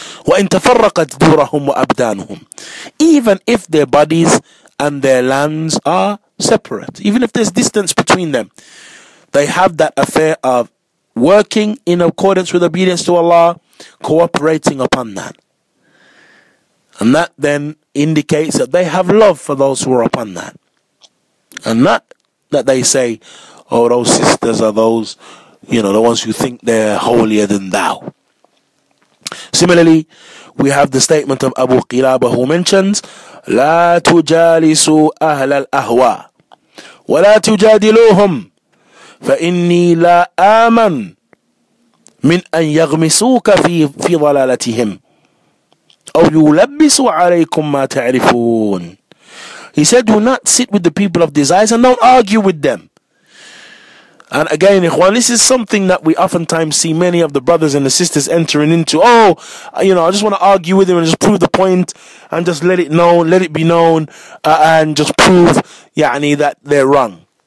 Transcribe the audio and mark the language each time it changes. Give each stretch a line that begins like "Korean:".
Arabic: وَإِن تَفَرَّقَتْ دُورَهُمْ وَأَبْدَانُهُمْ,
English: even if their bodies and their lands are separate, even if there's distance between them, they have that affair of working in accordance with obedience to Allah, cooperating upon that. And that then indicates that they have love for those who are upon that. And not that they say, oh, those sisters are those, the ones who think they're holier than thou. Similarly, we have the statement of Abu Qilaba, who mentions,
Arabic: لا تجالسوا أهل الأهواء ولا تجادلوهم فإني لا آمن من أن يغمسوك في ضلالتهم أو يلبسوا عليكم ما تعرفون.
English: He said, do not sit with the people of desires and don't argue with them. And again, ikhwan, this is something that we oftentimes see many of the brothers and the sisters entering into. I just want to argue with him and just prove the point and just let it be known and just prove that they're wrong.